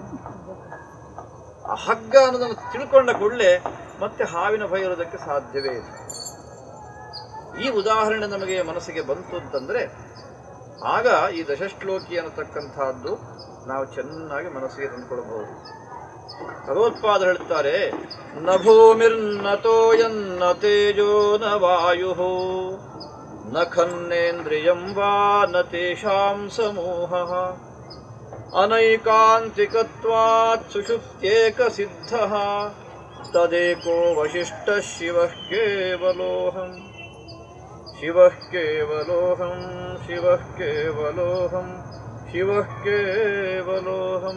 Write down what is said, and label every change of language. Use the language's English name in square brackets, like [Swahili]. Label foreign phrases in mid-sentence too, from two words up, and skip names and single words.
[Kannada] ಆ ಹಗ್ಗ ಅನ್ನೋದನ್ನು ತಿಳ್ಕೊಂಡ ಕೂಡಲೇ ಮತ್ತೆ ಹಾವಿನ ಭಯ ಇರೋದಕ್ಕೆ ಸಾಧ್ಯವೇ ಇಲ್ಲ. ಈ ಉದಾಹರಣೆ ನಮಗೆ ಮನಸ್ಸಿಗೆ ಬಂತು ಅಂತಂದ್ರೆ ಆಗ ಈ ದಶಶ್ಲೋಕಿ ಅನ್ನತಕ್ಕಂಥದ್ದು ನಾವು ಚೆನ್ನಾಗಿ ಮನಸ್ಸಿಗೆ ತಂದುಕೊಳ್ಳಬಹುದು. ಭಗವತ್ಪಾದ ಹೇಳ್ತಾರೆ, [Sanskrit] ನ ಭೂಮಿರ್ನತೋಯನ್ನ ತೇಜೋ ನ ವಾಯು ನ ಖನ್ನೇಂದ್ರಿಯಂ ವಾ ನ ತೇಷಾಂ ಸಮೂಹಃ ಅನೈಕಾಂತಿಕತ್ವಾತ್ ಸುಷುಪ್ತ್ಯೇಕ ಸಿದ್ಧಃ ತದೇಕೋ ವಶಿಷ್ಠ ಶಿವಃ ಕೇವಲೋಹಂ ಶಿವಃ ಕೇವಲೋಹಂ ಶಿವಃ ಕೇವಲೋಹಂ ಶಿವಃ ಕೇವಲೋಹಂ.